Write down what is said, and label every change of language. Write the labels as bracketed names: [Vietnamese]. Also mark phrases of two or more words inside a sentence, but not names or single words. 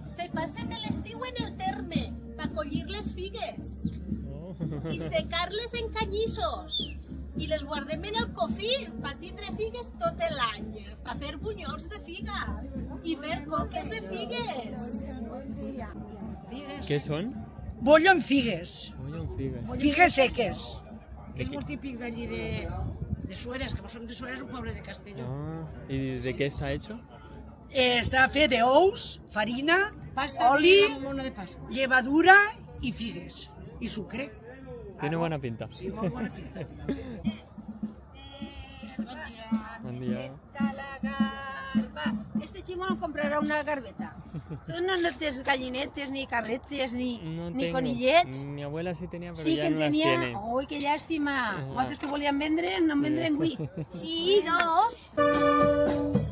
[Catalan] passen l'estiu en el terme per collir les figues i secar-les en canyissos i les guardem en el cofí per tindre figues tot l'any, per fer bunyols de figa i fer coques de figues. [Spanish] ¿Qué son? [Catalan] Bollo amb figues, Bollo amb figues. figues seques. És molt típic d'allí de Sueres, que som de Sueres, un poble de Castelló. [Spanish] Ah, ¿y de qué está hecho? [Catalan] Està fet d'ous, farina, Pasta oli, de mona de Pasqua. llevadura i figues. I sucre. [Spanish] Tiene buena pinta. [Catalan] Sí, molt bona pinta. [Spanish] Buen día. [Catalan] La garba. Este chimón comprarà una garbeta. Tu no tens gallinetes, ni cabretes, ni [Spanish] tengo. [Catalan] conillets? [Spanish] Mi abuela sí tenía, pero Sí ya que no las tenia... tiene. [Catalan] Ui, que llàstima. Nosaltres que volíem vendre, no en vendrem avui. Sí, dos.